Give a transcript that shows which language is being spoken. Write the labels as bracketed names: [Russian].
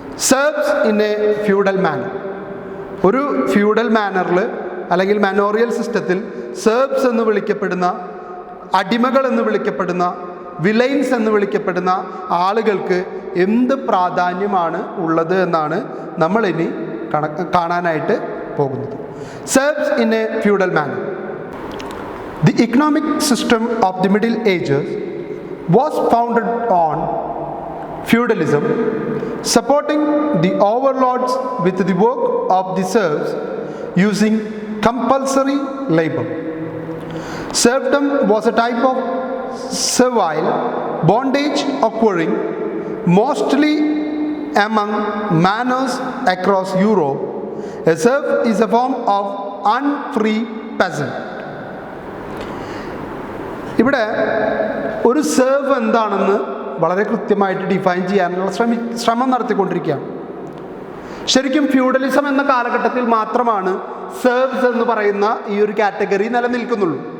[English] Serfs in a feudal manor. [Malayalam] ഒരു feudal മാനറിൽ അല്ലെങ്കിൽ മാനോറിയൽ സിസ്റ്റത്തിൽ സെർവ്സ് എന്ന് വിളിക്കപ്പെടുന്ന, അടിമകൾ എന്ന് വിളിക്കപ്പെടുന്ന, വിലൈൻസ് എന്ന് വിളിക്കപ്പെടുന്ന ആളുകൾക്ക് എന്ത് പ്രാധാന്യമാണ് ഉള്ളത് എന്നാണ് നമ്മളിനി കാണാനായിട്ട് പോകുന്നത്. [English] Serfs in a feudal manor. The economic system of the middle ages was founded on feudalism, supporting the overlords with the work of the serfs using compulsory labor. Serfdom was a type of servile bondage occurring mostly among manors across Europe. A serf is a form of unfree peasant. [Malayalam] ഇവിടെ ഒരു serve എന്താണെന്ന് വളരെ കൃത്യമായിട്ട് define ചെയ്യാനുള്ള ശ്രമം നടത്തിക്കൊണ്ടിരിക്കുകയാണ്. ശരിക്കും feudalism എന്ന കാലഘട്ടത്തിൽ മാത്രമാണ് സെർവ്സ് എന്ന് പറയുന്ന ഈ ഒരു കാറ്റഗറി നിലനിൽക്കുന്നുള്ളൂ.